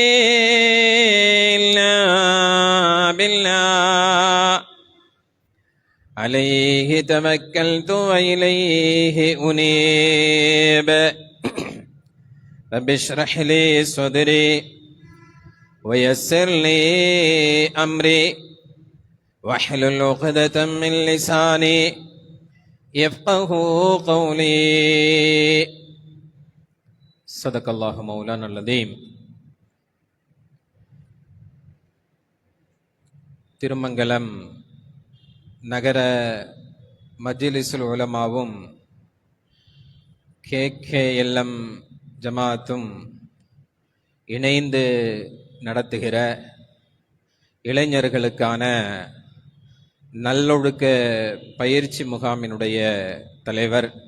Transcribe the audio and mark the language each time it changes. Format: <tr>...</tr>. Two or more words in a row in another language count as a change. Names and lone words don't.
<ar>إلا بالله عليه توكلت وإليه أنيب رب اشرح لي صدري ويسر لي أمري واحلل عقدة من لساني يفقه قولي صدق الله مولانا العظيم.</ar> <ta>திருமங்கலம் நகர மஜ்லிஸுல் உலமாவும் KKLM ஜமாத்தும் இணைந்து நடத்துகிற இளைஞர்களுக்கான நல்லொழுக்க பயிற்சி முகாமினுடைய தலைவர்,</ta>